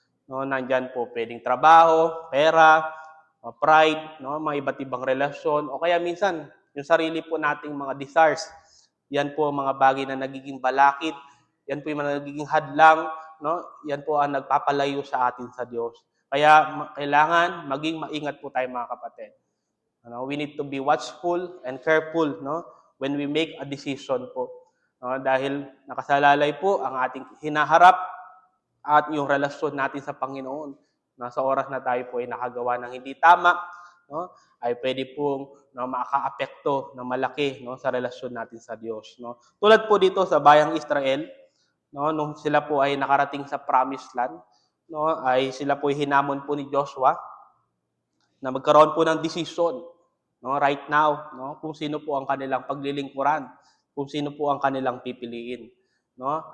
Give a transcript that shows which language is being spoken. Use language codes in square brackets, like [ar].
[tl] No, nandiyan po pwedeng trabaho, pera, pride, no, mga iba't ibang relasyon, o kaya minsan, yung sarili po nating mga desires. Yan po mga bagay na nagiging balakid. Yan po yung mga nagiging hadlang no? Yan po ang nagpapalayo sa atin sa Diyos. Kaya kailangan maging maingat po tayo mga kapatid. [en] We need to be watchful and careful, no, when we make a decision po. [tl] Dahil nakasalalay po ang ating hinaharap at yung relasyon natin sa Panginoon. Sa oras na tayo po ay nakagawa ng hindi tama, no, ay pwede pong makaapekto ng malaki, no, sa relasyon natin sa Diyos. No. Tulad po dito sa bayang Israel, no, nung sila po ay nakarating sa Promised Land, no, ay sila po ay hinamon po ni Joshua na magkaroon po ng decision, no, [en] right now, [tl] no, kung sino po ang kanilang paglilingkuran, kung sino po ang kanilang pipiliin, no?